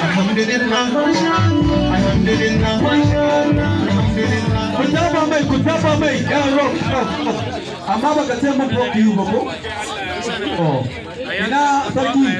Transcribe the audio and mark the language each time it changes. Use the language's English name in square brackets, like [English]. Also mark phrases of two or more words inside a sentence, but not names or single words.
[Arabic] الحمد لله، الحمد لله، الحمد لله. [Hausa] Ku tafa mai, ku tafa mai, ya [English] rock, rock, rock. [Hausa] Amma baka ce mun [English] rock you [Hausa] ba ko? Oh. Ina sarki?